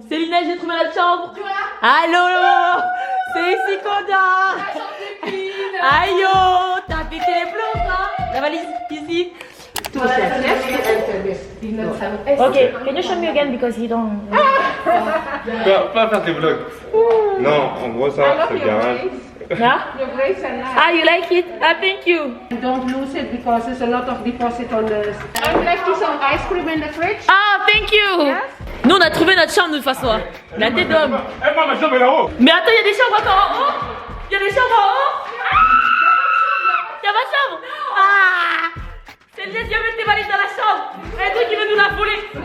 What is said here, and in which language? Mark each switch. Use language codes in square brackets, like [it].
[fr] Célinette, j'ai trouvé la chambre. Allô, c'est ici qu'on dort. Aïe, oh, t'as pété les plombs, hein. La valise, ici. [en] Ok, can you show me again because you don't... [fr] Pas faire des vlogs. Non, en gros ça, c'est bien. [en] Yeah? Your grapes are nice. Ah, you like it? Ah, thank you. Don't lose it because there's a lot of deposit on this. I would like to some ice cream in the fridge. Ah, thank you. Yes? [fr] Nous, on a trouvé notre chambre de toute façon. La tête d'homme. Eh, moi, ma chambre est là-haut. Mais attends, il y a des chambres encore en haut. Il y a des chambres en haut. Il y a ma chambre. Ah. C'est le deuxième tes valises dans la chambre. Un truc qui veut nous la voler.